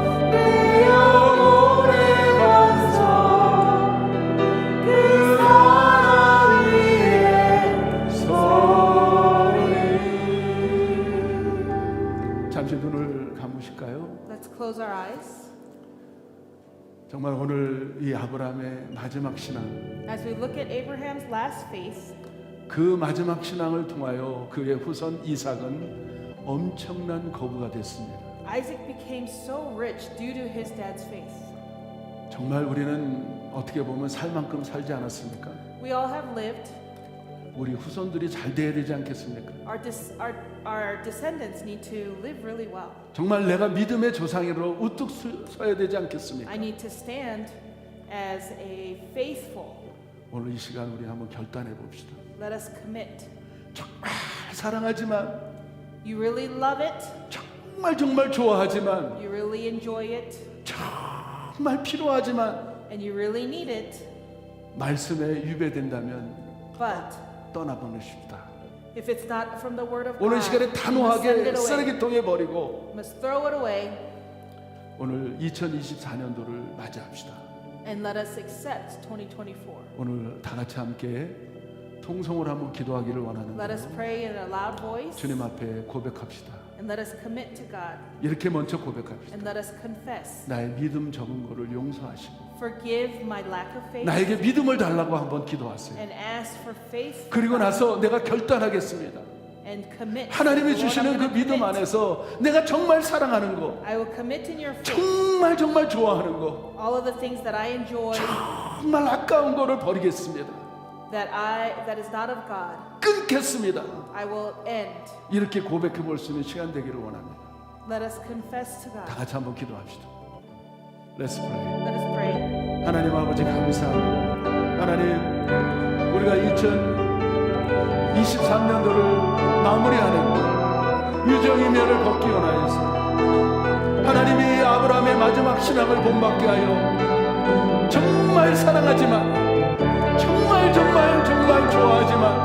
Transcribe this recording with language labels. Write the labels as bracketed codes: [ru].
[ko] 내 영혼의 반석 그 사랑 위에 서리. 잠시 눈을 감으실까요? [en] Let's close our eyes. [ko] 정말 오늘 이 아브라함의 마지막 신앙, [en] As we look at Abraham's last faith, [ko] 그 마지막 신앙을 통하여 그의 후손 이삭은 엄청난 거부가 됐습니다. [en] Isaac became so rich due to his dad's faith. [ko] 정말 우리는 어떻게 보면 살 만큼 살지 않았습니까? [en] We all have lived. [ko] 우리 후손들이 잘 돼야 되지 않겠습니까? [en] Our descendants need to live really well. [ko] 정말 내가 믿음의 조상으로 우뚝 서야 되지 않겠습니까? [en] I need to stand as a faithful. [ko] 오늘 이 시간 우리 한번 결단해 봅시다. [en] Let us commit. [ko] 정말 사랑하지만, [en] You really love it. [ko] 정말 좋아하지만, [en] You really enjoy it. [ko] 정말 필요하지만 [en] And you really need it. [ko] 말씀에 위배된다면 [en] But [ko] 떠나보내십시다. [en] if it's not from the word of God, [ko] 오늘 시간에 [en] you must send [ko] 단호하게 [en] it away. [ko] 쓰레기통에 버리고 [en] You must throw it away [ko] 오늘 2024년도를 맞이합시다. [en] and let us accept 2024. [ko] 오늘 다 같이 함께 통성으로 한번 기도하기를 [en] Let us [ko] 원하는데요. [en] pray in a loud voice [ko] 주님 앞에 고백합시다. [en] and let us commit to God [ko] 이렇게 먼저 고백합시다. [en] and let us confess. [ko] 나의 믿음 적은 거를 용서하시고 [en] Forgive my lack of faith [ko] 나에게 믿음을 달라고 한번 기도하세요. [en] and ask for faith [ko] 그리고 나서 내가 결단하겠습니다. [en] and commit. [ko] 하나님이 [en] Lord, I'm [ko] 주시는 그 [en] gonna [ko] 믿음 [en] commit. [ko] 안에서 내가 정말 사랑하는 거, [en] I will commit in your faith [ko] 정말 좋아하는 거, [en] all of the things that I enjoy [ko] 정말 아까운 거를 버리겠습니다. [en] that is not of God. [ko] 끊겠습니다. [en] I will end. [ko] 이렇게 고백해 볼 수 있는 시간 되기를 원합니다. [en] Let us confess to [ko] 다 [en] God. [ko] 같이 한번 기도합시다. [en] Let's pray. Let us pray. [ko] 하나님 아버지 감사합니다. 하나님, 우리가 2023년도를 마무리하는 유정이면을 걷기 원하여서 하나님이 아브라함의 마지막 신앙을 본받게 하여 정말 사랑하지만 정말 좋아하지만